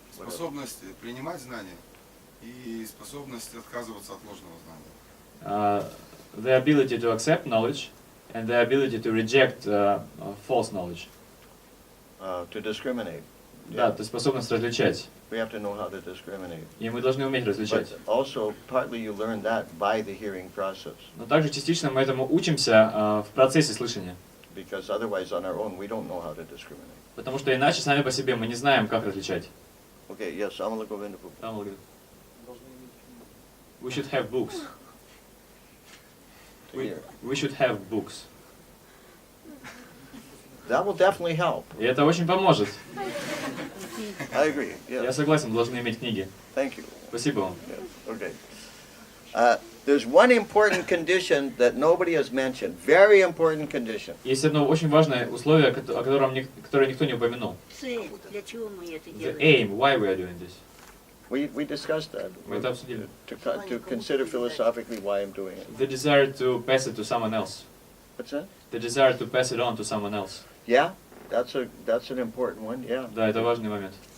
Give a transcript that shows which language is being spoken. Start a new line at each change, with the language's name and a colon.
Russian: Способность принимать знания и способность отказываться от ложного знания.
English: The ability to accept knowledge and the ability to reject false knowledge. To discriminate.
Russian: Да, то есть способность различать.
English: We have to know how to discriminate.
Russian: И мы должны уметь различать.
English: But also, partly you learn that by the hearing process.
Russian: Но также частично мы этому учимся в процессе слышания.
English: Because otherwise, on our own, we don't know how to discriminate.
Russian: Потому что иначе сами по себе мы не знаем, как различать.
English: Okay, yes, Amala Govinda Prabhu.
Russian: Там говорит,
English: We should have books. To hear. We should have books. That will definitely help.
Russian: И это очень поможет.
English: I agree.
Russian: Я
English: Yes.
Russian: согласен, должны иметь книги.
English: Thank you.
Russian: Спасибо вам.
English: Yes. Okay. There's one important condition that nobody has mentioned. Very important condition.
Russian: Есть одно очень важное условие, которое никто не упомянул. Цель, для чего мы это
English: The
Russian: делаем?
English: aim, why we are doing this. We discussed that.
Russian: Мы это обсудили.
English: To consider philosophically why I'm doing it. The desire to pass it to someone else. What's that? The desire to pass it on to someone else. Yeah, that's an important one. Yeah.
Russian: Да, это важный момент.